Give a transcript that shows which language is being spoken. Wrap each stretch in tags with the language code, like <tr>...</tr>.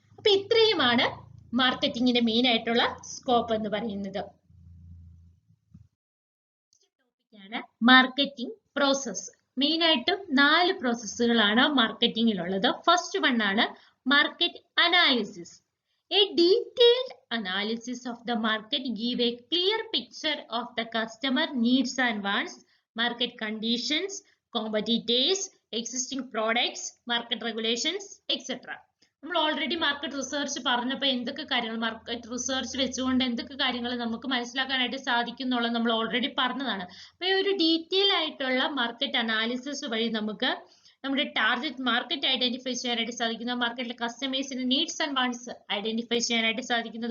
<ml>അപ്പൊ ഇത്രയുമാണ് മാർക്കറ്റിംഗിന്റെ മെയിൻ ആയിട്ടുള്ള സ്കോപ്പ് എന്ന് പറയുന്നത്. ടോപ്പിക്കാണ് മാർക്കറ്റിംഗ് പ്രോസസ്. മെയിൻ ആയിട്ടും 4 പ്രോസസ്സുകളാണ് മാർക്കറ്റിംഗിലുള്ളത്.</ml> <en>First one ആണ് market analysis. A detailed analysis of the market give a clear picture of the customer needs and wants, market conditions, competitors, existing products, market regulations, etc.</en> <ml>നമ്മൾ already market research പറഞ്ഞപ്പോൾ എന്തൊക്കെ കാര്യങ്ങൾ market research വെച്ചുകൊണ്ട് എന്തൊക്കെ കാര്യങ്ങൾ നമുക്ക് മനസ്സിലാക്കാനായിട്ട് സാധിക്കും എന്നുള്ളത് നമ്മൾ ഓൾറെഡി പറഞ്ഞതാണ്. അപ്പോൾ ഈ ഒരു ഡീറ്റെയിൽ ആയിട്ടുള്ള മാർക്കറ്റ് അനാലിസിസ് വഴി നമുക്ക് നമ്മുടെ ടാർഗറ്റ് മാർക്കറ്റ് ഐഡന്റിഫൈ ചെയ്യാനായിട്ട് സാധിക്കുന്നു. മാർക്കറ്റിലെ കസ്റ്റമേഴ്സിന്റെ നീഡ്സ് ആൻഡ് വാണ്ട്സ് ഐഡന്റിഫൈ ചെയ്യാനായിട്ട് സാധിക്കുന്നു.</ml>